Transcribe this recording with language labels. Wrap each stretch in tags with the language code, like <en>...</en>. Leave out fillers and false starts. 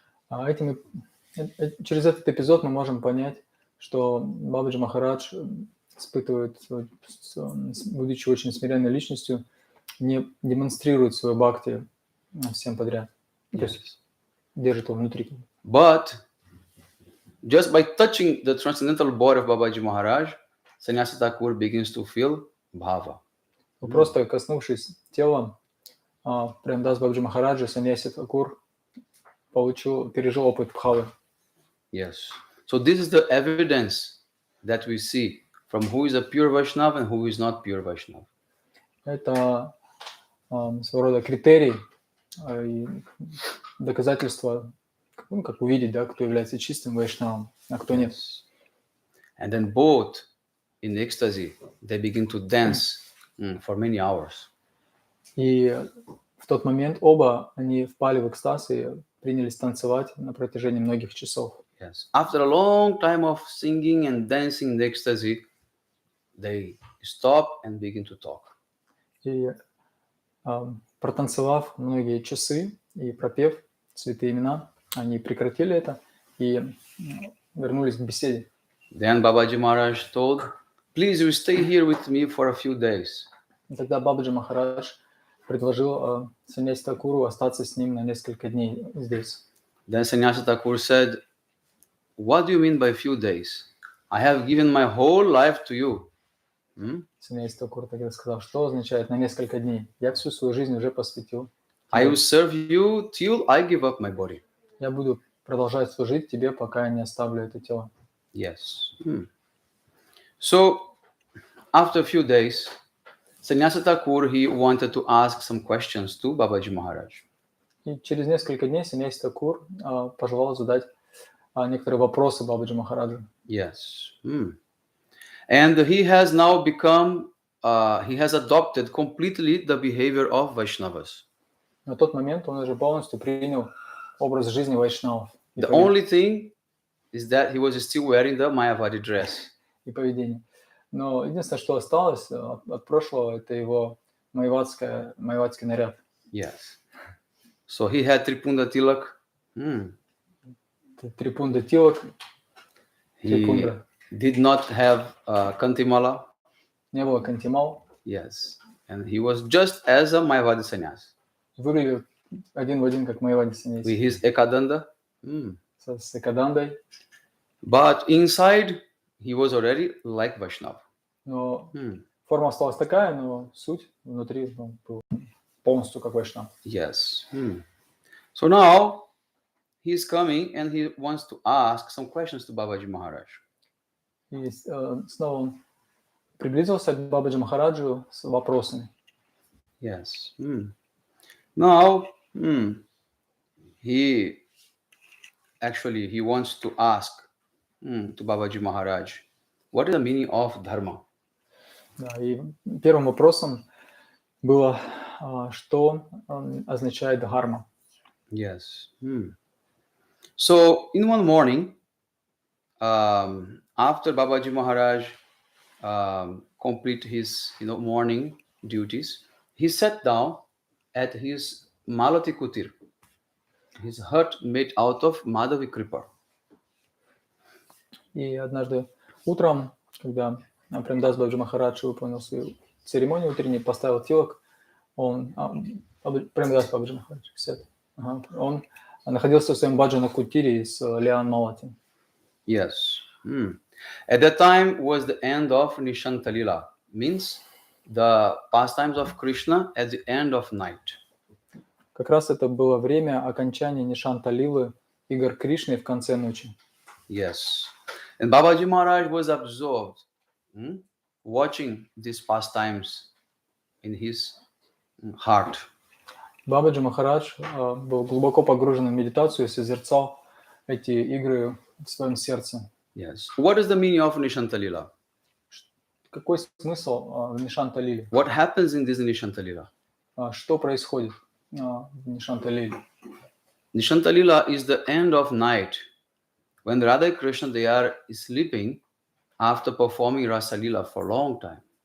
<ru>Через этот эпизод мы можем понять, что Бабаджи Махарадж испытывает, будучи очень смиренной личностью, не демонстрирует свою бхакти всем подряд. То есть держит его внутри.</ru> <en>But just by touching the transcendental body of Babaji Maharaj, Sannyasi Thakur begins to feel bhava.</en> <ru>Просто коснувшись тела Премдас Бабаджи Махараджа, Саньяси Тхакур пережил опыт бхавы.</ru> <en>Yes. So this is the evidence that we see from who is a pure Vaishnava and who is not pure Vaishnava.</en> <ru>Это своего рода критерий и доказательство, как увидеть, да, кто является чистым вайшнавом, а кто нет.</ru> <en>And then both in ecstasy, they begin to dance for many hours.</en> <ru>И в тот момент оба они впали в экстаз и принялись танцевать на протяжении многих часов.</ru> <en>Yes. After a long time of singing and dancing in the ecstasy, they stop and begin to talk.</en> <ru>И протанцевав многие часы и пропев святые имена, они прекратили это и вернулись к беседе.</ru> <en>Then Babaji Maharaj told, please you stay here with me for a few days.</en> <ru>И тогда Бабаджи Махарадж предложил Саньяси Тхакуру остаться с ним на несколько дней здесь.</ru> <en>Then Sannyasi Thakur said, what do you mean by few days? I have given my whole life to you.</en> <ru>Саньяси Тхакур тогда сказал, что означает на несколько дней? Я всю свою жизнь уже посвятил.</ru> <en>I will serve you till I give up my body.</en> <ru>Я буду продолжать служить тебе, пока я не оставлю это тело.</ru> <en>Yes. So, after a few days, Sannyasi Thakur, he wanted to ask some questions to Babaji Maharaj.</en> <ru>И через несколько дней Саньяси Тхакур пожелал задать некоторые вопросы Бабаджи Махараджу.</ru> <en>Yes. And he has now become, he has adopted completely the behavior of Vaishnavas.</en> <ru>На тот момент он уже полностью принял образ жизни вайшнавов.</ru> <en>The only thing is that he was still wearing the Mayavadi dress.</en> <ru>И поведение. Но единственное, что осталось от прошлого, это его майавадский наряд.</ru> <en>Yes. So he had Tripunda Tilak.</en> <ru>Трипунда Тилак.</ru> <en>He did not have Kantimala.</en> <ru>Не было кантимал.</ru> <en>Yes. And he was just as a Mayavadi sannyas.</en> <ru>Выглядел один в один, как майавади саньяси.</ru> <en>With his Ekadanda.</en> <ru>С экадандой.</ru> <en>But inside, he was already like Vaishnava.</en> <ru>Но форма осталась такая, но суть внутри был полностью как вайшнав.</ru> <en>Yes. So now, he is coming and he wants to ask some questions to Babaji Maharaj.</en> <ru>И снова он приблизился к Бабаджи Махараджу с вопросами.</ru> <en>Yes. Now, he wants to ask to Babaji Maharaj, what is the meaning of dharma?</en> <ru>Да, и первым вопросом было, что означает дхарма.</ru> <en>Yes. So, in one morning, after Babaji Maharaj complete his morning duties, he sat down at his Malati Kutir, his hut made out of Madhavi Kripa.</en> <ru>И однажды утром, когда Премдас Бабаджи Махарадж выполнил свою церемонию утренней, поставил тилок, Премдас Бабаджи Махарадж, он находился в своем баджана кутире из лиан Малати.</ru> <en>Yes. At that time was the end of Nishantalila, means the pastimes of Krishna at the end of night.</en> <ru>Как раз это было время окончания Нишанталилы, игр Кришны в конце ночи.</ru> <en>Yes. And Babaji Maharaj was absorbed watching these pastimes in his heart.</en> <ru>Бабаджи Махарадж был глубоко погружен в медитацию и созерцал эти игры в своем сердце.</ru> <en>Yes. What is the meaning of Nishantalila?</en> <ru>Какой смысл в Нишанталиле?</ru> <en>What happens in this Nishantalila?</en> <ru>Что происходит в Нишанталиле?</ru> <en>Nishantalila is the end of night when Radha and Krishna they are sleeping after performing Rasa Lila for a long time.</en>